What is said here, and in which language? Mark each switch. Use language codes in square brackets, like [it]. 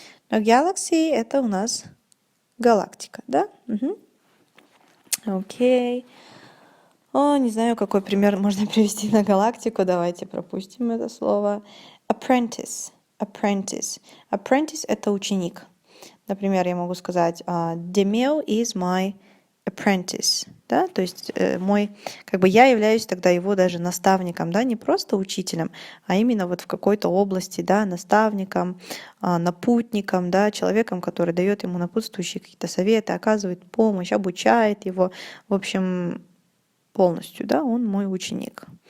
[ru] Но galaxy — это у нас галактика, да? Окей. Не знаю, какой пример можно привести на галактику. Давайте пропустим это слово. Apprentice. Apprentice — это ученик. Например, я могу сказать [en] Demeo is my apprentice. [ru] Да? То есть я являюсь тогда его даже наставником, да, не просто учителем, а именно вот в какой-то области, да, наставником, напутником, да, человеком, который дает ему напутствующие какие-то советы, оказывает помощь, обучает его. В общем, полностью, да, он мой ученик.